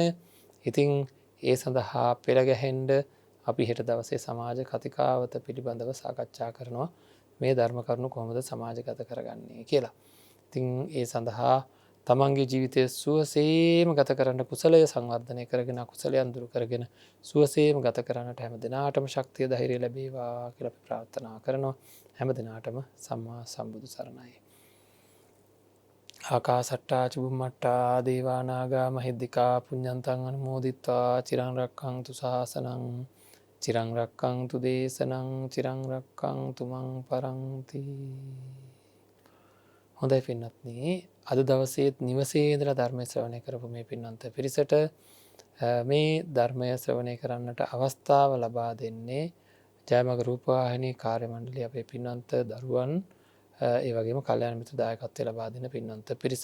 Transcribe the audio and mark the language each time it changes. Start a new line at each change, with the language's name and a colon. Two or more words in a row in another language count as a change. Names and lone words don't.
Sinhala: ඉතින් ඒ සඳහා පෙළගැහෙන්ඩ අපි හෙට දවසේ සමාජ කතිකාවත පිළිබඳව සාකච්ඡා කරනවා මේ ධර්ම කරුණු කොහොමද සමාජගත කරගන්නේ කියලා. ඉතින් ඒ සඳහා තමන්ගේ ජීවිතය සුවසේම ගත කරන්න කුසලය සංවර්ධනය කරගෙන කුසලයන් දුරු කරගෙන සුවසේම ගත කරන්නට හැම දෙනාටම ශක්තිය ධෛර්යය ලැබේවා කියලා අපි ප්‍රාර්ථනා කරනවා. හැම දෙනාටම සම්මා සම්බුදු සරණයි.
Pali: ආකාසට්ටා චුම්මට්ටා දේවා නාග මහිද්దికා පුඤ්ඤන්තං අනුමෝදිත්වා චිරං රක්ඛන්තු ශාසනං චිරං රක්ඛන්තු දේශනං චිරං රක්ඛන්තු මං පරන්ති.
Sinhala: හොඳයි පින්වත්නි, අද දවසේත් නිවසේ ඉඳලා ධර්ම ශ්‍රවණය කරපු මේ පින්වන්ත පිරිසට මේ ධර්මය ශ්‍රවණය කරන්නට අවස්ථාව ලබා දෙන්නේ ජයමග රූපවාහිනී කාර්ය මණ්ඩලය අපේ පින්වන්ත දරුවන් ඒ වගේම කල්‍යාණ මිත්‍ර දායකත්වය ලබා දෙන පින්වන්ත පිරිස.